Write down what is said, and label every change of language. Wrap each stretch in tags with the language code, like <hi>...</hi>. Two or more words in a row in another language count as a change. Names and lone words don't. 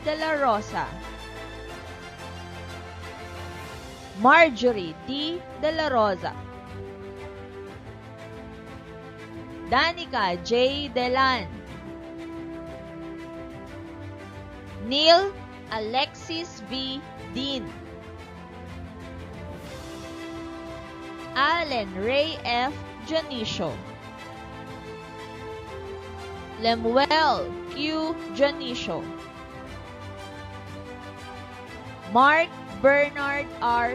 <en>de la Rosa, Marjorie D. de la Rosa, Danica J. Delan, Neil Alexis V. Dean, Allen Ray F. Janicio, Lemuel Q. Janicio, Mark Bernard R.</en>